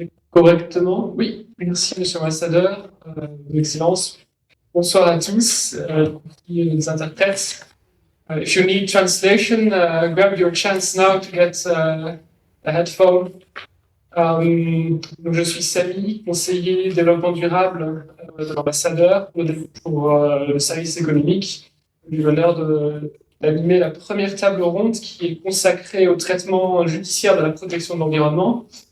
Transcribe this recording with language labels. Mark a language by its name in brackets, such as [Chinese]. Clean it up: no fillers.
[French] Correctement. Oui, merci Monsieur l'ambassadeur, Excellence. Bonsoir à tous, les interprètes. [English] If you need translation, grab your chance now to get a headphone. [French] Donc je suis Samy, conseiller développement durable de l'ambassadeur pour le service économique. J'ai eu l'honneur d'animer la première table ronde qui est consacrée au traitement judiciaire de la protection de l'environnement.